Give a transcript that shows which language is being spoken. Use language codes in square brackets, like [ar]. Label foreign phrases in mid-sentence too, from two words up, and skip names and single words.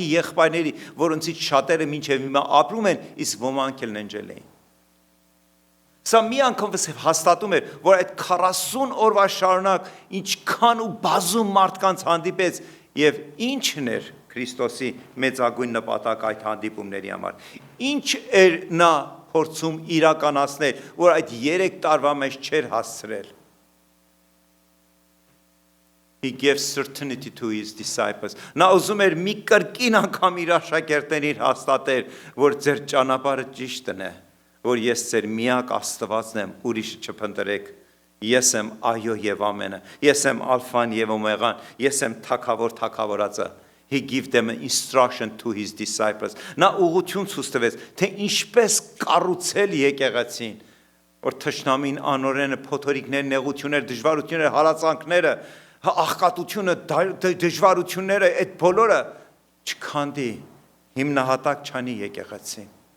[hy] եղբայրների, որոնցից շատերը մինչև հիմա ապրում են, իսկ ոմանք էլ ննջել էին։ Սա մի անգամ հաստատում էր, որ այդ 40 օրվա շարունակ ինչքան ու բազում մարդկանց հանդիպեց եւ ինչն էր Քրիստոսի մեծագույն նպատակ այդ հանդիպումների համար։ Ինչ էր նա փորձում իրականացնել, որ այդ 3 տարվա մեջ չէր հասցրել։ [en] He gave certainty to his disciples. [hy] Նա ուզում էր մի կրկին անգամ իր աշակերտներին հաստատել, որ ձեր ճանապարհը ճիշտն է, որ ես ձեր միակ Աստվածն եմ, ուրիշը չփնտրեք։ Ես եմ այո եւ ամենը։ Ես եմ ալֆան եւ օմեգան։ Ես եմ թագավոր թագավորածը։ [en] He gave them an instruction to his disciples. [hy] Նա ուղղություն ցույց տվեց, թե ինչպես կառուցել եկեղեցին, որ թշնամին անօրենը, փոթորիկներ, նեղություններ, դժվարություններ, հալածանքները, աղքատությունը, դժվարությունները, այդ բոլորը չքանդի, հիմնահատակ չանի եկեղեցին։